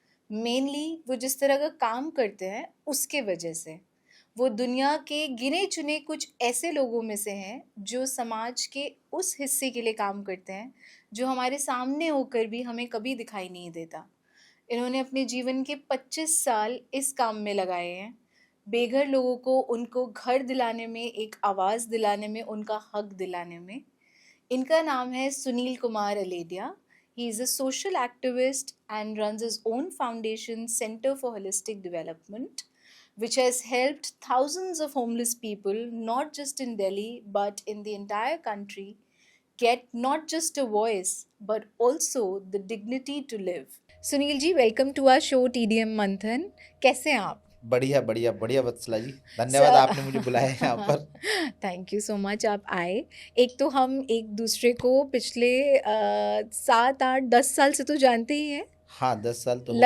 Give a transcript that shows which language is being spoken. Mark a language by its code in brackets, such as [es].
[hi] Mainly वो जिस तरह का काम करते हैं उसके वजह से वो दुनिया के गिने चुने कुछ ऐसे लोगों में से हैं जो समाज के उस हिस्से के लिए काम करते हैं जो हमारे सामने होकर भी हमें कभी दिखाई नहीं देता। इन्होंने अपने जीवन के 25 साल इस काम में लगाए हैं। बेघर लोगों को उनको घर दिलाने में, एक आवाज़ दिलाने में, उनका हक दिलाने में। इनका नाम है Sunil Kumar अलेडिया। [en] He is a social activist and runs his own foundation, Center for Holistic Development, which has helped thousands of homeless people, not just in Delhi, but in the entire country, get not just a voice, but also the dignity to live. [hi] Sunil ji, [en] welcome to our show [hi] TDM मंथन। कैसे हैं आप? बढ़िया बढ़िया बढ़िया वत्सला जी, धन्यवाद sir, आपने मुझे बुलाया यहाँ पर। [en] thank you so much [hi] आप आए। एक तो हम एक दूसरे को पिछले 7 8 10 साल से तो जानते ही हैं, हाँ, 10 साल तो हो गए